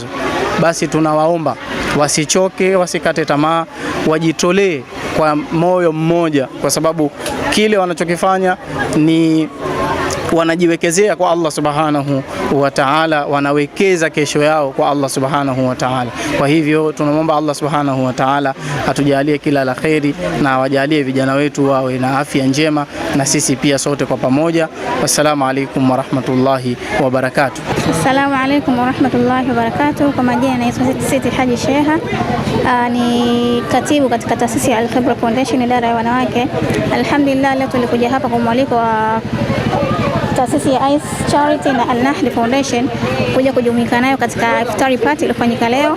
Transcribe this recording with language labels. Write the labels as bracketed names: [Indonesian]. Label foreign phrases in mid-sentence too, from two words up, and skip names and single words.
[Swahili] Basi tunawaomba wasichoke, wasikate tamaa, wajitolee kwa moyo mmoja, kwa sababu kile wanachokifanya ni wanajiwekezea kwa [Arabic] الله سبحانه وتعالى, [Swahili] wanawekeza kesho yao kwa [Arabic] الله سبحانه وتعالى. [Swahili] Kwa hivyo tunamwomba [Arabic] الله سبحانه وتعالى [Swahili] atujalie kila la kheri na wajalie vijana wetu wawe na afya njema, na sisi pia sote kwa pamoja. [Arabic] والسلام عليكم ورحمة الله وبركاته. السلام عليكم ورحمة الله وبركاته. [Swahili] Kwa majina naitwa Siti Haji Sheha, ni katibu katika taasisi ya Al-Khibra Foundation, idara ya wanawake. Alhamdulillah, leo tulikuja hapa kwa mwaliko wa taasisi ya ACE Charity na Al-Nahdi Foundation kuja kujumuika nayo katika iftari party iliyofanyika leo.